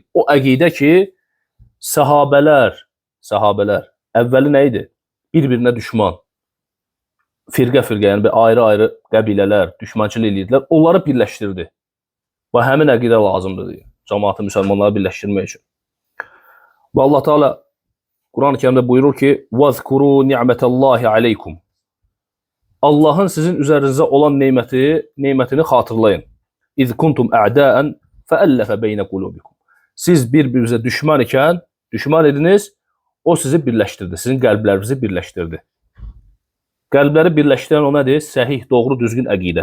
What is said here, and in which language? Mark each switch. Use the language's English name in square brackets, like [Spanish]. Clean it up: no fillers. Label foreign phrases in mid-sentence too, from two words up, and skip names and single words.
[Azerbaijani] O əqidə ki, sahabələr, əvvəli nə idi? Bir-birinə düşman, firqə-firqə, yəni ayrı-ayrı qəbilələr, düşmançılıq edirdilər, onları birləşdirdi. Və həmin əqidə lazımdır, deyir, cəmaatı müsəlmanları birləşdirmək üçün. Və Allah Teala Quran-ı Kərimdə buyurur ki, [Arabic] وَذْكُرُوا نِعْمَةَ اللّٰهِ عَلَيْكُمْ. [Azerbaijani] Allahın sizin üzərinizə olan neymətini xatırlayın. [Arabic] إذ كنتم أعداء فألف بين قلوبكم. [Azerbaijani] Siz bir-birinizə düşman ikən, düşman ediniz, o sizi birləşdirdi, sizin qəlblərinizi birləşdirdi. Qəlbləri birləşdirən o nədir? Səhih, doğru, düzgün əqidə.